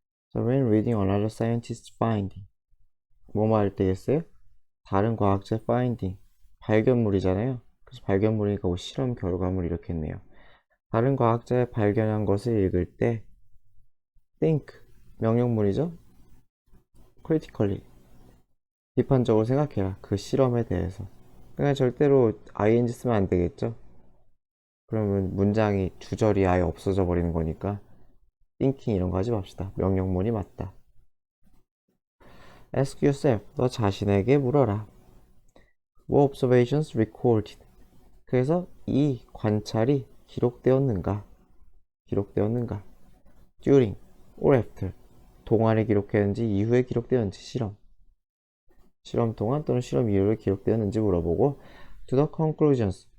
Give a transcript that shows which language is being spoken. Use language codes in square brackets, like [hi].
[en] So when reading another scientist's finding, [ko] 뭐뭐 할 때겠어요? 다른 과학자의 finding, 발견물이잖아요. 그래서 발견물이니까 뭐 실험 결과물 이렇게 했네요. 다른 과학자의 발견한 것을 읽을 때 think, 명령문이죠? critically, 비판적으로 생각해라. 그 실험에 대해서. 그냥 절대로 ing 쓰면 안 되겠죠? 그러면 문장이 주절이 아예 없어져 버리는 거니까 thinking 이런 거 하지 맙시다. 명령문이 맞다. [en] Ask yourself. [ko] 너 자신에게 물어라. [en] What observations recorded? [ko] 그래서 이 관찰이 기록되었는가? 기록되었는가? [en] During or after. [ko] 동안에 기록되었는지 이후에 기록되었는지 실험 동안 또는 실험 이후에 기록되었는지 물어보고 [en] To the conclusions.